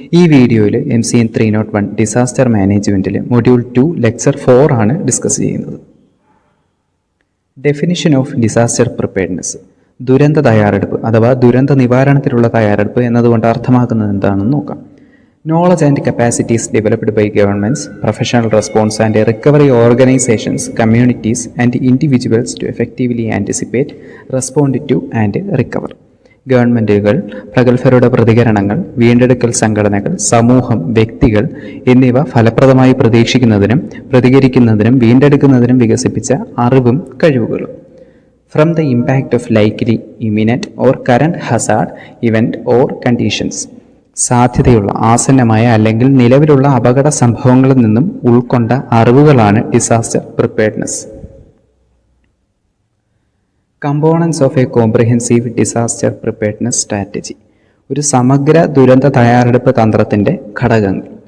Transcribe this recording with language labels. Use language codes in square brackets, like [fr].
[ml] ഈ വീഡിയോയിൽ MCN 301 disaster മാനേജ്മെൻറ്റിൽ module 2 lecture 4 ആണ് ഡിസ്കസ് ചെയ്യുന്നത്. [en] Definition of disaster preparedness. [ml] ദുരന്ത തയ്യാറെടുപ്പ് അഥവാ ദുരന്ത നിവാരണത്തിലുള്ള തയ്യാറെടുപ്പ് എന്നതുകൊണ്ട് അർത്ഥമാക്കുന്നത് എന്താണെന്ന് നോക്കാം. [en] Knowledge and capacities developed by governments, professional response and recovery organizations, communities and individuals to effectively anticipate, respond to and recover. [ml] ഗവൺമെൻറ്റുകൾ, പ്രഗത്ഭരുടെ പ്രതികരണങ്ങൾ, വീണ്ടെടുക്കൽ സംഘടനകൾ, സമൂഹം, വ്യക്തികൾ എന്നിവ ഫലപ്രദമായി പ്രതീക്ഷിക്കുന്നതിനും പ്രതികരിക്കുന്നതിനും വീണ്ടെടുക്കുന്നതിനും വികസിപ്പിച്ച അറിവും കഴിവുകളും. [en] From the impact of likely, imminent or current hazard, event or conditions. [ml] സാധ്യതയുള്ള, ആസന്നമായ അല്ലെങ്കിൽ നിലവിലുള്ള അപകട സംഭവങ്ങളിൽ നിന്നും ഉൾക്കൊണ്ട അറിവുകളാണ് disaster preparedness. [en] Components of a comprehensive disaster preparedness strategy. [ml] ഒരു സമഗ്ര ദുരന്ത തയ്യാറെടുപ്പ് തന്ത്രത്തിൻ്റെ ഘടകങ്ങൾ.